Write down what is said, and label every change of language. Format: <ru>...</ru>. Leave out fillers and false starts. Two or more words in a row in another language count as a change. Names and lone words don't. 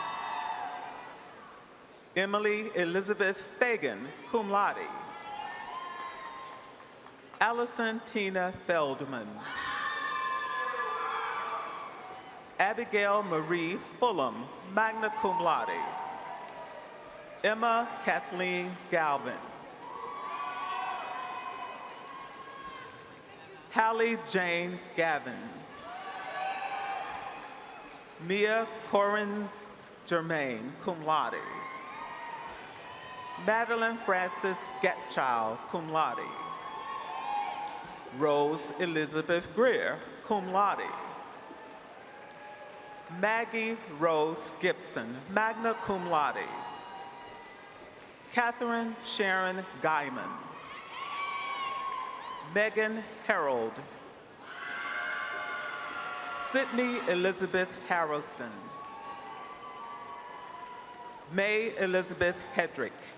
<en>Emily Elizabeth Fagan,</en> <la>cum laude.</la> <en>Allison Tina Feldman. Abigail Marie Fulham,</en> <la>magna cum laude.</la> <en>Emma Kathleen Galvin. Hallie Jane Gavin. Mia Corinne Germain,</en> <la>cum laude.</la> <en>Madeline Frances Getchild,</en> <la>cum laude.</la> <en>Rose Elizabeth Greer,</en> <la>cum laude.</la> <en>Maggie Rose Gibson,</en> <la>magna cum laude.</la> <en>Catherine Sharon Guyman. Megan Harold. Sydney Elizabeth Harrison. May Elizabeth Hedrick.</en>